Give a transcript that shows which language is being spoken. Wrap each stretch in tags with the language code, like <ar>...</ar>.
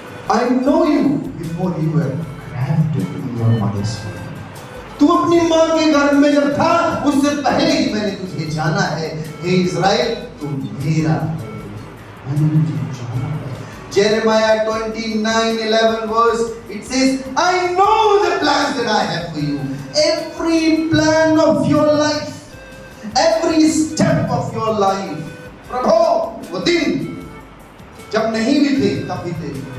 <en>I know you before you were crafted in your mother's womb.</en> <hi>तू अपनी माँ के गर्भ में जब था, उससे पहले ही मैंने तुझे जाना है। हे इज़राइल, तू मेरा है, मैंने तुझे जाना है।</hi> <en>Jeremiah 29:11 verse, it says, I know the plans that I have for you. Every plan of your life, every step of your life.</en> <hi>प्रभु, वो दिन जब नहीं भी थे, तब भी थे।</hi>